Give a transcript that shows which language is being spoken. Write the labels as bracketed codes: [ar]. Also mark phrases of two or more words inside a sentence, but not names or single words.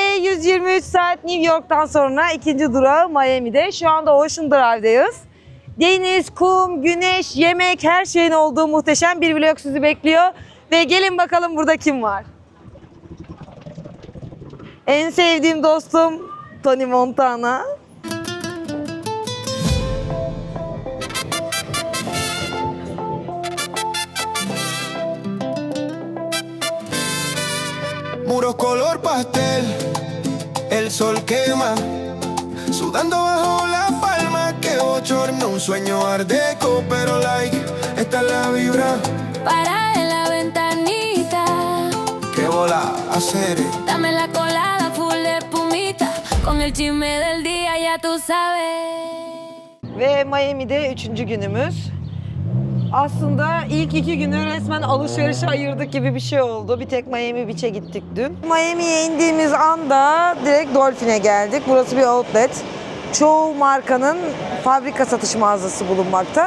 [tr] 123 saat New York'tan sonra ikinci durağı Miami'de. Şu anda Ocean Drive'dayız. Deniz, kum, güneş, yemek, her şeyin olduğu muhteşem bir vlog sizi bekliyor. Ve gelin bakalım burada kim var? En sevdiğim dostum Tony Montana. [es] Muros color pastel, el sol quema, sudando bajo la palma, que bochorno, un sueño art deco, pero like, esta es la vibra. Para en la ventanita, Que vola hacer. dame la colada full de espumita, con el chisme del día ya tú sabes. [tr] Ve Miami'de 3. günümüz. Aslında ilk 2 günü resmen alışverişe ayırdık gibi bir şey oldu. Bir tek Miami Beach'e gittik dün. Miami'ye indiğimiz anda direkt Dolphin'e geldik. Burası bir outlet. Çoğu markanın fabrika satış mağazası bulunmakta.